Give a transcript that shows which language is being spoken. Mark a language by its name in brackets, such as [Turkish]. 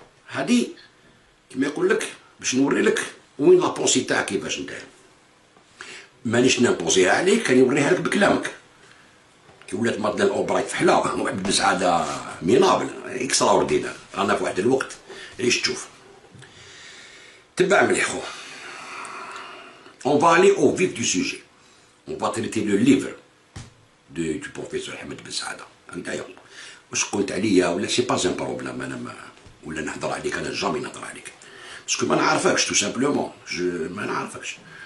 [Arabic] هادي كيما يقول لك باش نوري لك وين لا بونسي تاعك كيفاش انت. مانيش نامبوزيها عليك، كان يوريها لك بكلامك. كي ولات مادلين اولبرايت فحله واحد بن سعاده مينابل اكسترا اوردينار، رانا في واحد الوقت عيش تشوف. تبع مليح خو. [French] On va aller au vif du sujet. On va traiter le livre du professeur Ahmed Ben Saada. [Arabic] هكذايا. واش قلت عليا ولا سي با ان بروبليم، انا ما ولا نهضر عليك، انا جامي نهضر عليك باسكو ما نعرفكش تو سامبلومون، ما نعرفكش.